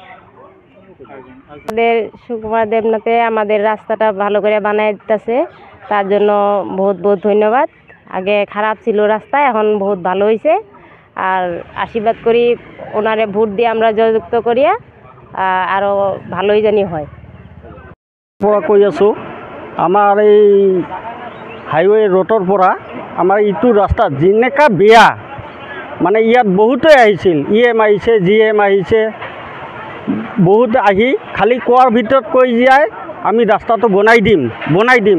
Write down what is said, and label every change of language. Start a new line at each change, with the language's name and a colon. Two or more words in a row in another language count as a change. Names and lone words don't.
Bangla: আমাদের সুকুমার দেবনাথে আমাদের রাস্তাটা ভালো করে বানায় দিতেছে, তার জন্য বহুত বহুত ধন্যবাদ। আগে খারাপ ছিল রাস্তা, এখন বহুত ভালো হয়েছে। আর আশীর্বাদ করি ওনারে ভোট দিয়ে আমরা জয়যুক্ত করিয়া আরও ভালোই জানি হয়।
Assamese: কৈ আছোঁ, আমাৰ এই
English: highway road
Assamese: পৰা আমাৰ ইটো ৰাস্তা যেনেকা বেয়া, মানে ইয়াত বহুতেই আহিছিল, EM আহিছে, GM আহিছে, বহুত আহি খালি কোৱাৰ ভিতৰত কৈ যায় আমি ৰাস্তাটো বনাই দিম।